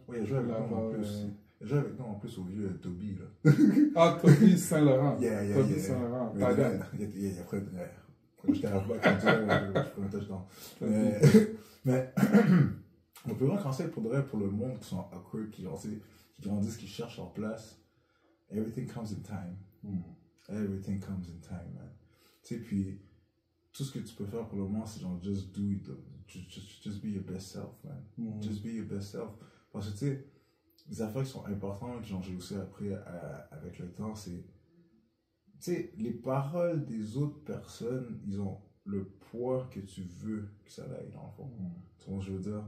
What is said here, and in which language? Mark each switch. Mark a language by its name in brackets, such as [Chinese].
[French] Oui, il a joué avec nous en plus. Il a joué avec nous en plus au vieux Toby, là. Ah, Toby Saint-Laurent. [English] Yeah. [French] Toby Saint-Laurent. Mais après, j'étais à Rock, quand je prenais un touchdown. Mais, on peut vraiment conseiller pour le monde qui sont awkward, qui grandissent, qui cherchent leur place. [English] Everything comes in time. Everything comes in time, man. [French] Tu sais, puis, tout ce que tu peux faire pour le moment, c'est genre, [English] just do it. Just be your best self, man. Just be your best self. [French] Parce que, tu sais, les affaires qui sont importantes, genre, j'ai aussi appris avec le temps, c'est, tu sais, les paroles des autres personnes, ils ont le poids que tu veux que ça aille, dans le fond. Tu vois ce que je veux dire?